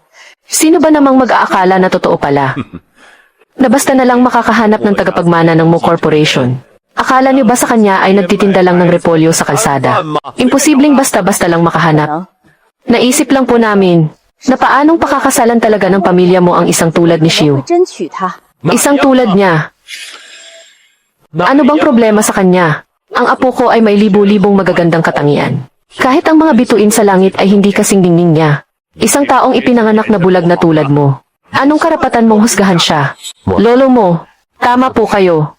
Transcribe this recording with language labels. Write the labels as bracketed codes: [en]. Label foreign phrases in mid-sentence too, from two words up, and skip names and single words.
[tl] Sino ba namang mag-aakala na totoo pala? Na basta na lang makakahanap ng tagapagmana ng Mo Corporation. Akala niyo ba sa kanya ay nagtitinda lang ng repolyo sa kalsada? Imposibleng basta-basta lang makahanap. Naisip lang po namin na paanong pakakasalan talaga ng pamilya mo ang isang tulad ni [zh] 会 Xiu. 争取他。 [tl] Isang tulad niya. Ano bang problema sa kanya? Ang apo ko ay may libo-libong magagandang katangian. Kahit ang mga bituin sa langit ay hindi kasing ningning niya. Isang taong ipinanganak na bulag na tulad mo. Anong karapatan mong husgahan siya? Lolo mo, tama po kayo.